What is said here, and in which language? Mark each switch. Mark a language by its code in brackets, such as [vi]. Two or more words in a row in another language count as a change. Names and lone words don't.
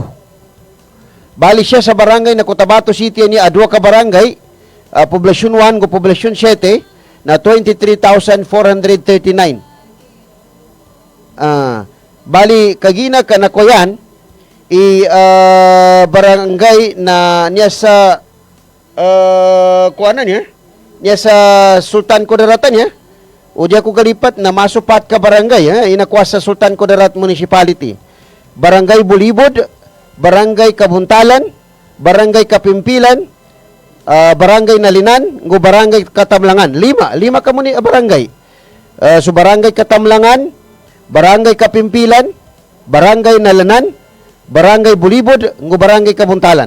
[mdh] Bali siya sa barangay na Cotabato City ni adwa ka barangay, poblasyon 1 go poblasyon 7 na 23,439. Bali kagina kanakoyan barangay na niya sa kuanan niya sa Sultan Kudaratan niya. O diya ko kalipat na masupat ka barangay, inakuha sa Sultan Kudarat Municipality. Barangay Bulibod, Barangay Kabuntalan, Barangay Kapimpilan, Barangay Nalinan, ngo Barangay Katamlangan. Lima ka muni barangay. So Barangay Katamlangan, Barangay Kapimpilan, Barangay Nalinan, Barangay Bulibod, ngo Barangay Kabuntalan.